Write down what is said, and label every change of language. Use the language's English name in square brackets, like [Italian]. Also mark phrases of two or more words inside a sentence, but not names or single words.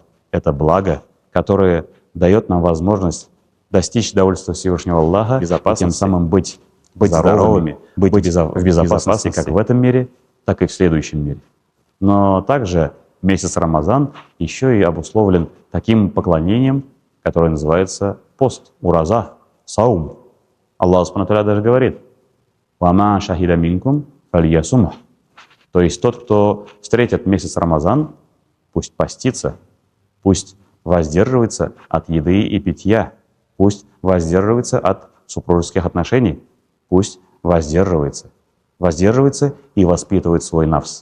[Russian] Это благо, которое дает нам возможность достичь довольства Всевышнего Аллаха, и тем самым быть здоровыми, быть в безопасности как в этом мире, так и в следующем мире. Но также месяц Рамазан еще и обусловлен таким поклонением, которое называется пост, ураза, саум. Аллах [Arabic] سبحانه وتعالى [Russian] даже говорит: [Arabic] «وما شهد منكم فليصمه». [Russian] То есть тот, кто встретит месяц Рамазан, пусть постится, пусть воздерживается от еды и питья, пусть воздерживается от супружеских отношений, пусть воздерживается и воспитывает свой нафс.